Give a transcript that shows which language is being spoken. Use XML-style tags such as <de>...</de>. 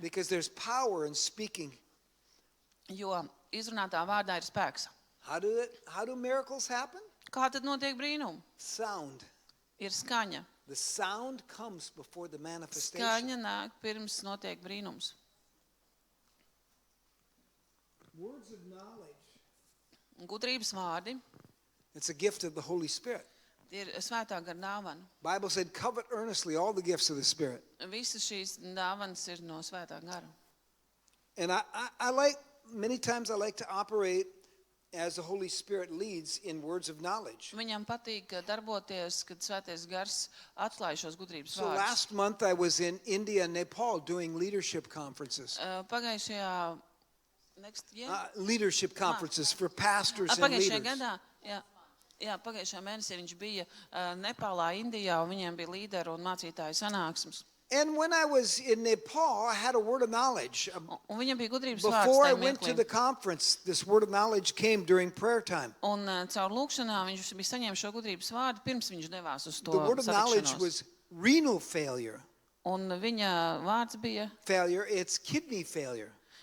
<en>because there's power in speaking.</en> <lv>jo izrunātā vārdā ir spēks.</lv> <en>How do miracles happen?</en> <lv>Kā tad notiek brīnumi?</lv> <en>Sound.</en> <lv>Ir skaņa.</lv> <en>The sound comes before the manifestation.</en> <lv>Skaņa nāk pirms notiek brīnums.</lv> <en>Words of knowledge.</en> <lv>Gudrības vārdi</lv> <en>It's a gift of the Holy Spirit.</en> <lv>ir svētā gara dāvana.</lv> <en>Bible said, covet earnestly all the gifts of the Spirit.</en> <lv>Visas šīs dāvanas ir no svētā gara.</lv> <en>And I like, many times I like to operate as the Holy Spirit leads in words of knowledge.</en> <lv>Viņam patīk darboties, kad svētais gars atklāj šos gudrības</lv> <en>So</en> <lv>vārdus.</lv> <en>last month I was in India and Nepal doing leadership conferences.</en> <lv>Pagājušajā</lv> <en>Next year? leadership conferences for pastors and</en> <lv>Pagājušajā</lv> <en>leaders.</en> <lv>gadā, pagājušajā mēnesī viņš bija Nepālā, Indijā, un viņiem bija līderu un mācītāju sanāksmes.</lv> <en>And when I was in Nepal, I had a word of knowledge.</en> <lv>Un viņam bija gudrības vārds</lv> <en>Before I</en> <lv>tajā</lv> <en>went to</en> <lv>mirklī.</lv> <en>the conference, this word of knowledge came during prayer time.</en> <lv>Un caur lūkšanā viņš bija saņēmis šo gudrības vārdu, pirms viņš devās uz to</lv> <en>The word of knowledge</en> <lv>satikšanos.</lv> <en>was renal failure.</en> <lv>Un viņa vārds bija</lv> <en>Failure, it's kidney failure.</en>